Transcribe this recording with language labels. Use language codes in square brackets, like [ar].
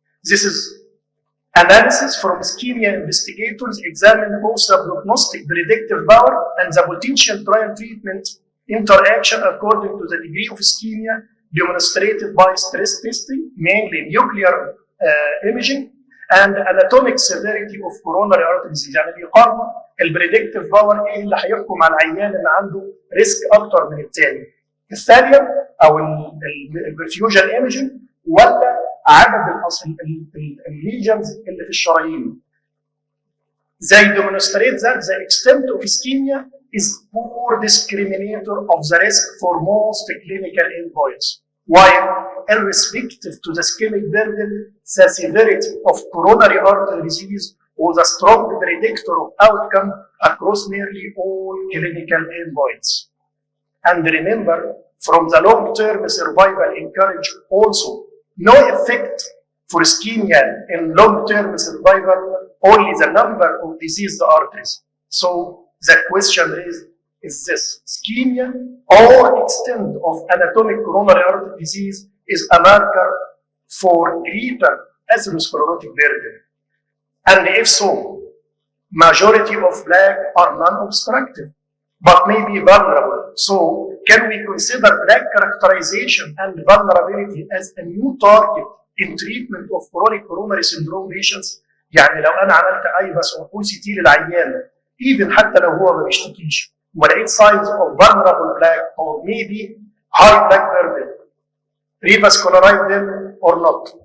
[en] This is analysis from ischemia investigators examine both the prognostic predictive power and the potential trial treatment interaction according to the degree of ischemia demonstrated by stress testing, mainly nuclear imaging, and anatomic severity of coronary artery disease. [ar] يعني بيقارنوا البريدكتيف باور ايه اللي هيحكم على العيان اللي عنده ريسك اكتر من الثاني، الثانيه او البرفيوجن ايمجنج ولا عدد الليجنز اللي في الشرايين. [en] They demonstrate that the extent of ischemia is poor discriminator of the risk for most clinical endpoints, while irrespective to the ischemic burden, the severity of coronary artery disease was a strong predictor of outcome across nearly all clinical endpoints. And remember, from the long-term survival encourage also no effect for ischemia in long-term survival, only the number of diseased arteries. So the question is this: ischemia or extent of anatomic coronary artery disease is a marker for greater atherosclerotic burden. And if so, majority of Black are non-obstructive, but may be vulnerable. So can we consider Black characterization and vulnerability as a new target in treatment of chronic coronary syndrome patients? [ar] يعني لو انا عملت ايفاس او سي تي للعيان even حتى لو هو ما بيشتكيش ولقيت [en] signs of vulnerable Black or maybe high Black burden, revascularize them or not.